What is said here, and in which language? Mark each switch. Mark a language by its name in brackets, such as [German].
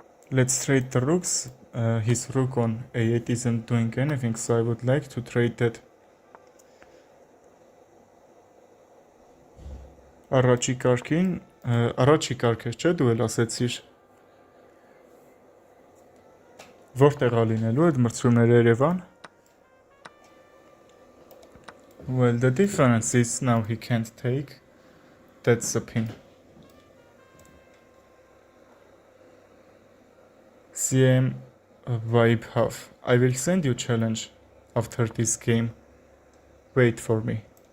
[English] Let's trade the rooks. His rook on a8 isn't doing anything, so I would like to trade that. [Armenian] Առաջի կարգին, առաջի կարգ չէ, դու էլ ասեցիր։ Որտեղ ա լինելու այդ մրցումները Երևան? [English] Well, the difference is now he can't take. That's the pin. CM vibe half. I will send you challenge after this game. Wait for me.